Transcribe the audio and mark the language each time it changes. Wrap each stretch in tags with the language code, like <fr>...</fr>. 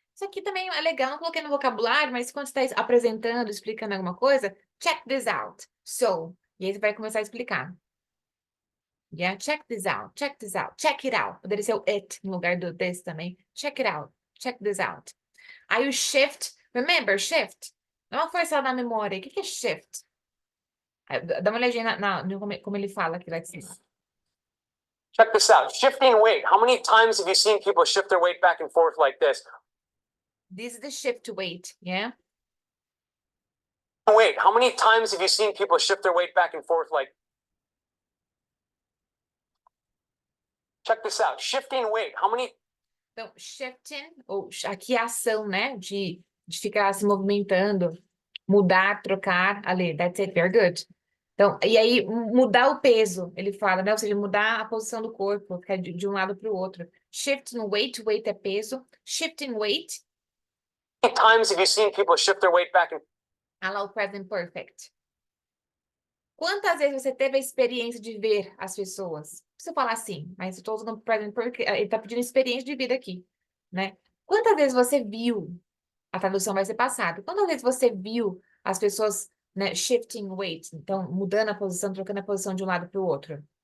<pt>Isso aqui também é legal, não coloquei no vocabulário, mas quando você está apresentando, explicando alguma coisa,</pt> <en>check this out.</en> <pt>So, e aí você vai começar a explicar.</pt> <en>Yeah, check this out, check this out, check it out.</en> <pt>Poderia ser o it no lugar do this também.</pt> <en>Check it out, check this out.</en> <pt>Aí o</pt> <en>shift, remember, shift.</en> <pt>Dá uma força na memória. O que é shift? Dá uma olhadinha como ele fala aqui lá de cima.</pt> <en>Check this out. Shifting weight. How many times have you seen people shift their weight back and forth like this? This is the shift weight, yeah? Weight. How many times have you seen people shift their weight back and forth like? Check this out. Shifting weight. How many?</en> <pt>Então, shifting, ou aqui é a ação, né? De ficar se movimentando, mudar, trocar, ali,</pt> <en>that's it, very good.</en> <pt>Então, e aí, mudar o peso, ele fala, né? Ou seja, mudar a posição do corpo, ficar de um lado para o outro. Shifting weight, weight é peso. Shifting weight, How many times have you seen people shift their weight back and?</pt> <en>allow o present perfect.</en> <pt>Quantas vezes você teve a experiência de ver as pessoas? Não precisa falar assim, mas eu estou usando present perfect, ele está pedindo experiência de vida aqui, né? Quantas vezes você viu, a tradução vai ser passada, quantas vezes você viu as pessoas, né,</pt> <en>shifting weight,</en> <pt>então mudando a posição, trocando a posição de um lado para o outro?</pt>